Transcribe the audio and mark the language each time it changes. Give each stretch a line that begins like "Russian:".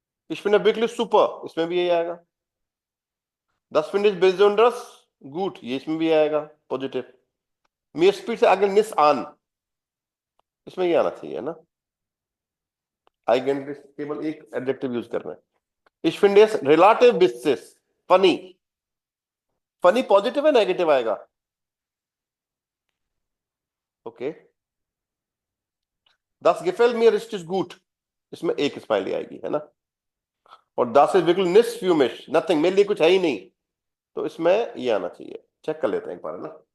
German: ich finde wirklich super,
Hindi: इसमें भी यही आएगा।
German: das finde ich besonders gut,
Hindi: ये इसमें भी आएगा पॉजिटिव।
German: mir spielt
Hindi: से आगे निस आन, इसमें ये आना चाहिए ना। eigentlich केवल एक एडजेक्टिव यूज करना है।
German: ich finde es relativ witzig, funny,
Hindi: funny positive है नेगेटिव आएगा? Okay
German: das gefällt mir richtig gut,
Hindi: इसमें एक स्माइली आएगी, है ना। और
German: das ist wirklich nichts für mich,
Hindi: nothing, मेरे लिए कुछ है ही नहीं, तो इसमें ये आना चाहिए। चेक कर लेते हैं एक बार, है ना।